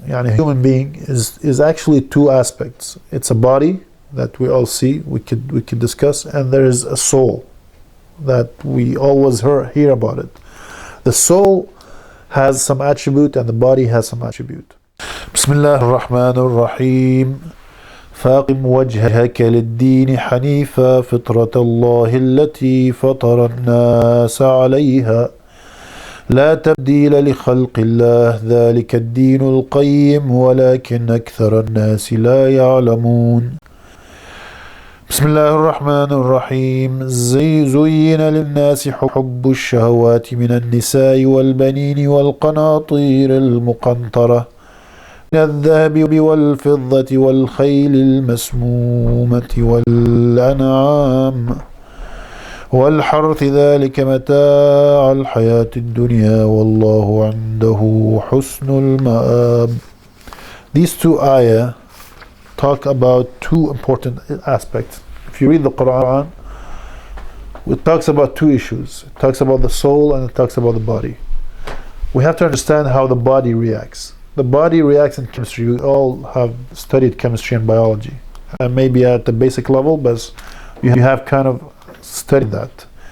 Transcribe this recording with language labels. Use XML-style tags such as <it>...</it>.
<en>A human being is actually two aspects. It's a body that we all see, we could discuss, and there is a soul that we always hear about it. The soul has some attribute and the body has some attribute.</en> <ar>Bismillah ar-Rahman ar-Rahim. فاقم وجهك للدين حنيفا فطرة الله التي فطر الناس عليها لا تبديل لخلق الله ذلك الدين القيم ولكن أكثر الناس لا يعلمون. بسم الله الرحمن الرحيم. زين للناس حب الشهوات من النساء والبنين والقناطير المقنطرة من الذهب والفضة والخيل المسمومة والأنعام والحرث ذلك متاع الحياة الدنيا والله عنده حسن المآب.</ar> <en>These two ayah talk about two important aspects. If you read the Quran, it talks about two issues. It talks about the soul and it talks about the body. We have to understand how the body reacts. The body reacts in chemistry. We all have studied chemistry and biology, and maybe at the basic level, but you have kind of studied that.</en>